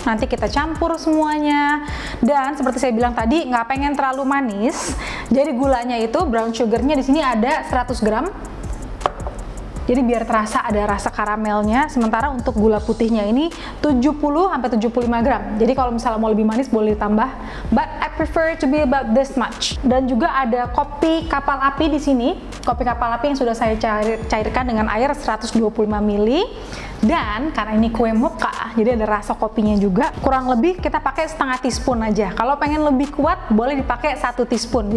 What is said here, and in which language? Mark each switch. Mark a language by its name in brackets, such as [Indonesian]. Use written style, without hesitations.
[Indonesian] Nanti kita campur semuanya. Dan seperti saya bilang tadi, nggak pengen terlalu manis. Jadi gulanya itu brown sugarnya di sini ada 100 gram. Jadi biar terasa ada rasa karamelnya. Sementara untuk gula putihnya ini 70-75 gram. Jadi kalau misalnya mau lebih manis boleh ditambah. [English] But I prefer to be about this much. [Indonesian] Dan juga ada kopi kapal api di sini. Kopi kapal api yang sudah saya cairkan dengan air 125 ml. Dan karena ini kue mocha, jadi ada rasa kopinya juga. Kurang lebih kita pakai setengah teaspoon aja. Kalau pengen lebih kuat boleh dipakai 1 teaspoon.